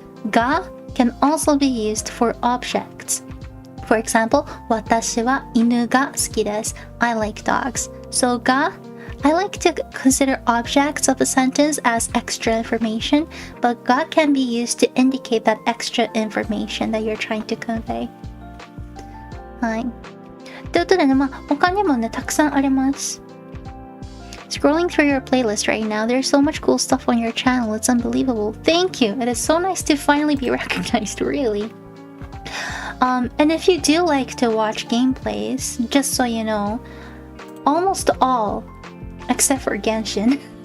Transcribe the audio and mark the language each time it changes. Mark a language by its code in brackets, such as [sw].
[en] Ga can also be used for objects. For example, [ja] watashi wa inu ga suki desu. [en] I like dogs. So ga, I like to consider objects of a sentence as extra information, but ga can be used to indicate that extra information that you're trying to convey. [ja] はい。ということでね、他にもね、たくさんあります。 [en] Scrolling through your playlist right now, there's so much cool stuff on your channel. It's unbelievable. Thank you. It is so nice to finally be recognized, really. And if you do like to watch gameplays, just so you know, almost all, except for Genshin.